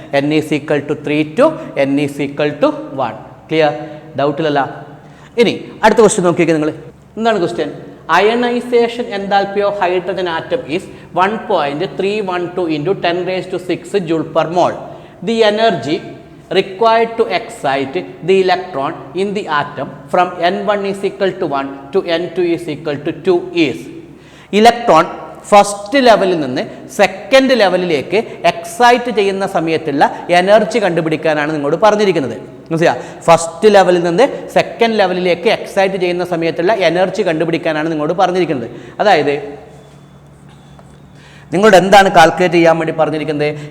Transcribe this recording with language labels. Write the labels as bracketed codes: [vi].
[en] n is equal to 3 to n is equal to 1. Clear? ഡൗട്ടിലല്ല. [ml] ഇനി അടുത്ത question നോക്കിയേക്ക് നിങ്ങൾ. എന്താണ് question? [en] Ionisation enthalpy of hydrogen atom is 1.312 into 10⁶ joule per mole. The energy required to excite the electron in the atom from n1 is equal to 1 to n2 is equal to 2 is. [ml] Electron first ലെവലിൽ നിന്ന് second ലെവലിലേക്ക് excite ചെയ്യുന്ന സമയത്തുള്ള energy കണ്ടുപിടിക്കാനാണ് നിങ്ങളോട് പറഞ്ഞിരിക്കുന്നത്. മനസ്സിലായോ? First ലെവലിൽ നിന്ന് സെക്കൻഡ് ലെവലിലേക്ക് എക്സൈറ്റ് ചെയ്യുന്ന സമയത്തുള്ള എനർജി കണ്ടുപിടിക്കാനാണ് നിങ്ങളോട് പറഞ്ഞിരിക്കുന്നത്. അതായത് നിങ്ങളോട് എന്താണ് കാൽക്കുലേറ്റ് ചെയ്യാൻ വേണ്ടി പറഞ്ഞിരിക്കുന്നത്?